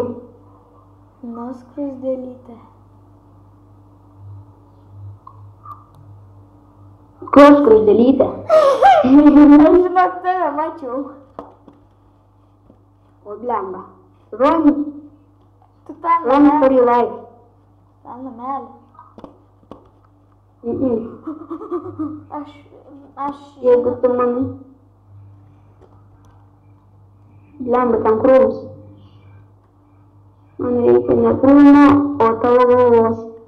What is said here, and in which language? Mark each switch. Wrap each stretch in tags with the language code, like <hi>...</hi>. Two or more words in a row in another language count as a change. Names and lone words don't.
<lt>Skruzdėlytė. Kur skruzdėlytė? Aš žinok, tave mačiau. O blemba. Run. Tu ten</lt> <en>Run for your life.</en> <lt>Ten namelį. Aš... Jeigu tu manai. Blemba, ten krūvis. Man reikia ne kūno, o tavo galvos.</lt>